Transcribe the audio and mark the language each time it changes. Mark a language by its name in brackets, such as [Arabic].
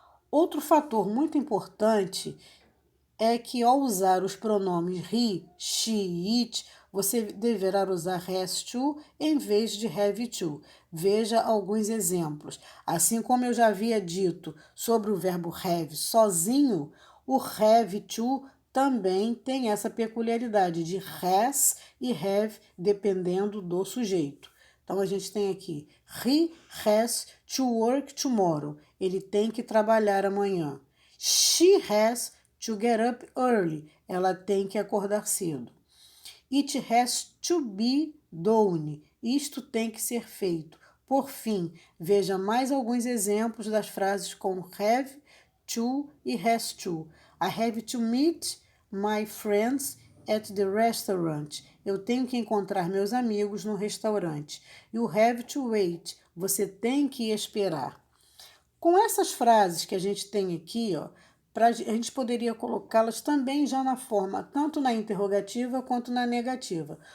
[Portuguese] Outro fator muito importante é que ao usar os pronomes he, she e it, você deverá usar has to em vez de have to. Veja alguns exemplos. Assim como eu já havia dito sobre o verbo have sozinho, o have to também tem essa peculiaridade de has e have dependendo do sujeito. Então a gente tem aqui [English] he has to work tomorrow. [Portuguese] Ele tem que trabalhar amanhã. [English] She has to get up early. [Portuguese] Ela tem que acordar cedo. [English] It has to be done. [Portuguese] Isto tem que ser feito. Por fim, veja mais alguns exemplos das frases com have to e has to. [English] I have to meet my friends at the restaurant. [Portuguese] Eu tenho que encontrar meus amigos no restaurante. [English] You have to wait. [Portuguese] Você tem que esperar. Com essas frases que a gente tem aqui, ó, a gente poderia colocá-las também já na forma, tanto na interrogativa quanto na negativa.